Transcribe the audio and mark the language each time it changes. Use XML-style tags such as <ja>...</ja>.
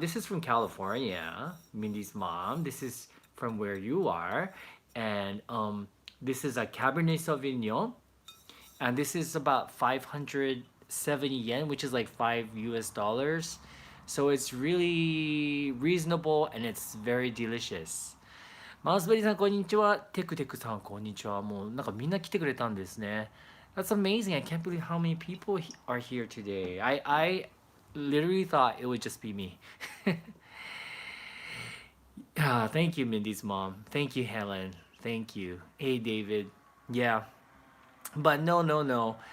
<en>This is from California, Mindy's mom. This is from where you are. And this is a Cabernet Sauvignon. And this is about 570 yen, which is like 5 US dollars. So it's really reasonable and it's very delicious.</en> <ja>マウスベリーさん、こんにちは。テクテクさん、こんにちは。もうなんかみんな来てくれたんですね。</ja> <en>That's amazing. I can't believe how many people are here today. I literally thought it would just be me. Thank you, Mindy's mom. Thank you, Helen. Thank you. Hey, David. Yeah. But no.</en>